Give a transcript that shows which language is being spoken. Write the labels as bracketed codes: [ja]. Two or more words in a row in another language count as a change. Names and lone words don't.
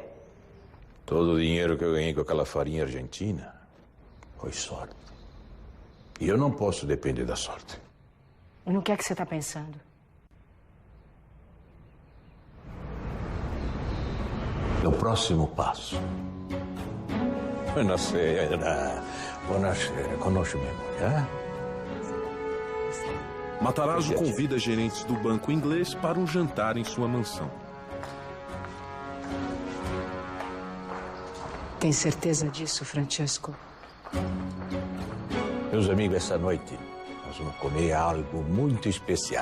[pt] Todo o dinheiro que eu ganhei com aquela farinha argentina foi sorte. E eu não posso depender da sorte. E no que é que você está pensando? No próximo passo. [it] Buonasera. Buonasera. Conosce-me, [pt] Matarazzo convida gerentes do banco inglês para um jantar em sua mansão. Tem certeza disso, Francesco? Meus amigos, essa noite nós vamos comer algo muito especial.